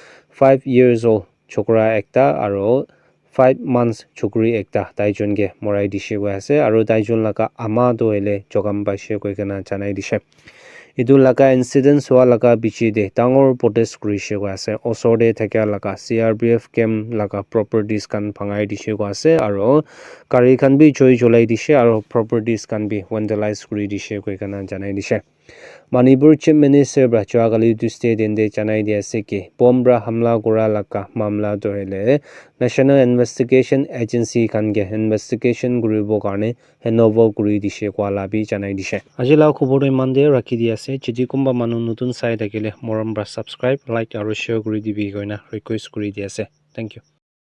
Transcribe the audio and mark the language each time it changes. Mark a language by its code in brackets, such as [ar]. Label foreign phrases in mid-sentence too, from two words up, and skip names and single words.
[en] 5 years old [nag] chokra ekta aro 5 months chukri ekta taijon ge morai dishe koi ase aro taijon laga ama doile jogam baishe koi kana janai dishe edu laga incident hwa laga bichi de dangor protest kurishe koi ase osor de thakya laga CRPF camp laga properties kan bhangai dishe koi ase aro gari khan bi choi cholai dishe aro properties kan bi vandalize kuri dishe koi kana janai dishe Manipur Chief Minister bra Chwagali Tuesday dende chanai dia ase ke bombra hamla gora laka mamla doile National Investigation Agency kan ge investigation guribo karne handover kuri dishe kwala bi janai dishe ajila khobor iman de rakhi dia ase chiji kumba manu nutun sai thakile morom bra subscribe like aro share kuri dibi koina request kuri dia ase [en] thank you